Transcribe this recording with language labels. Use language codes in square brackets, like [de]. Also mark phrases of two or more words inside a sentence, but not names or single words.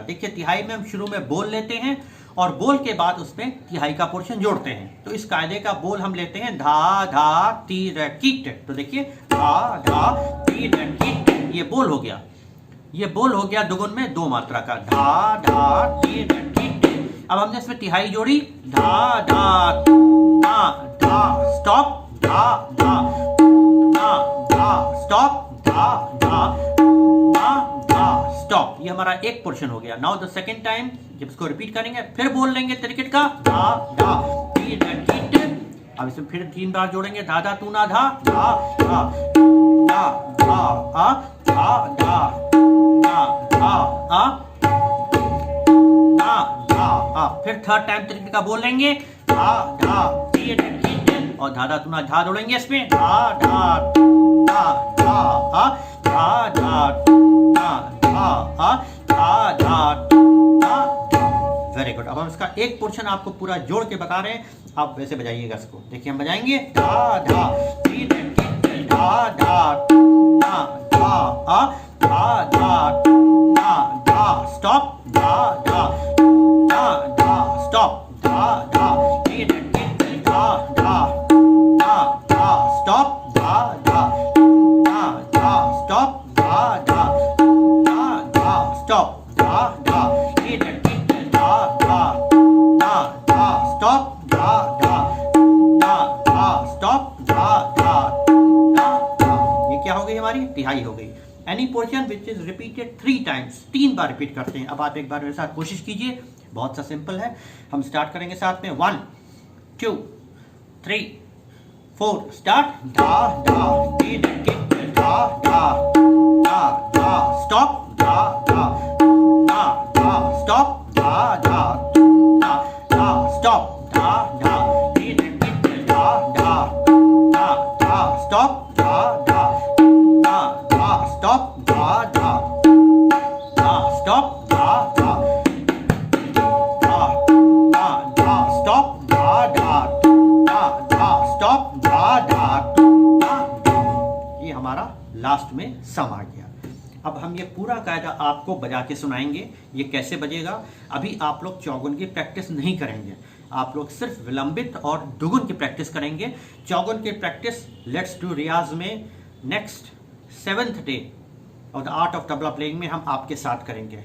[hi] देखिए तिहाई में हम शुरू में बोल लेते हैं और बोल के बाद उसमें तिहाई का पोर्शन जोड़ते हैं। तो इस कायदे का बोल हम लेते हैं धा धा तीर कीट। तो देखिए धा धा तीर कीट, ये बोल हो गया, ये बोल हो गया दुगुन में 2 मात्रा का, धा धा तीर कीट। अब हमने इसमें तिहाई जोड़ी, धा धा धा धा स्टॉप, धा धा धा धा स्टॉप, धा धा धा धा स्टॉप। ये हमारा एक पोर्शन हो गया। [en] now the second time [hi] जब इसको रिपीट करेंगे फिर बोल लेंगे तिरकिट का, धा धा तीर कीट। अब इसमें फिर 3 बार जोड़ेंगे, धा धा तू ना धा, धा धा धा धा आ धा धा धा धा आ धा धा। फिर थर्ड टाइम तिरकिट का बोल लेंगे, धा धा तीर कीट और धा धा तू ना धा जोड़ेंगे इसमें, धा धा धा धा आ धा धा धा धा आ धा धा धा। [en] very good. [hi] अब हम इसका एक पोर्शन आपको पूरा जोड़ के बता रहे हैं, आप वैसे बजाइएगा इसको। देखिए हम बजाएंगे, धा धा तीर कीट धा धा धा धा आ धा धा धा धा स्टॉप, धा धा धा धा स्टॉप, धा धा तीर कीट धा धा धा धा स्टॉप, धा धा धा धा स्टॉप, धा धा धा धा स्टॉप, धा धा तीर कीट धा धा धा धा स्टॉप, धा धा धा धा स्टॉप, धा धा धा। ये क्या हो गई हमारी तिहाई हो गई। [en] any portion which is repeated 3 times, [hi] 3 बार रिपीट करते हैं। अब आप एक बार मेरे साथ कोशिश कीजिए, बहुत सा सिंपल है। हम स्टार्ट करेंगे साथ में, 1 2 3 4 स्टार्ट, धा धा तीर कीट धा धा धा धा स्टॉप, धा धा धा धा स्टॉप, धा धा धा धा स्टॉप, धा धा तीर कीट धा धा धा धा स्टॉप, धा धा धा धा स्टॉप, धा धा धा स्टॉप, धा धा धा धा धा स्टॉप, धा धा धा धा स्टॉप, धा धा धा। ये हमारा लास्ट में सम आ गया। अब हम ये पूरा कायदा आपको बजा के सुनाएंगे। ये कैसे बजेगा, अभी आप लोग चौगुन की प्रैक्टिस नहीं करेंगे, आप लोग सिर्फ विलंबित और दुगुन की प्रैक्टिस करेंगे। चौगुन की प्रैक्टिस लेट्स डू रियाज में [en] next 7th day [hi] और द आर्ट ऑफ तबला प्लेइंग में हम आपके साथ करेंगे।